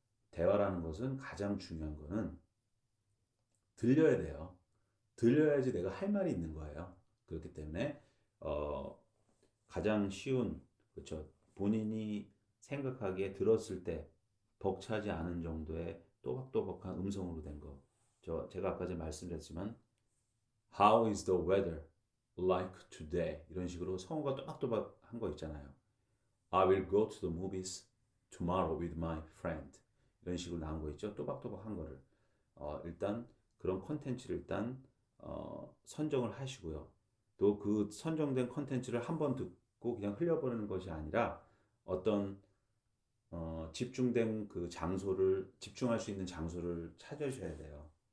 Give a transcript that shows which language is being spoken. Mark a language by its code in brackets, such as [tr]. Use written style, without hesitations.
[ko] 대화라는 것은 가장 중요한 거는 들려야 돼요. 들려야지 내가 할 말이 있는 거예요. 그렇기 때문에 어, 가장 쉬운 그렇죠. 본인이 생각하기에 들었을 때 벅차지 않은 정도의 또박또박한 음성으로 된 거. 제가 아까 전에 말씀드렸지만 [en] How is the weather like today? [ko] 이런 식으로 성우가 또박또박한 거 있잖아요. [en] I will go to the movies tomorrow with my friend. [ko] 이런 식으로 나온 거 있죠. 또박또박한 거를 일단 그런 컨텐츠를 일단 선정을 하시고요. 또 그 선정된 컨텐츠를 한 번 듣고 그냥 흘려버리는 것이 아니라 어떤 집중된 그 장소를 집중할 수 있는 장소를 찾으셔야 돼요.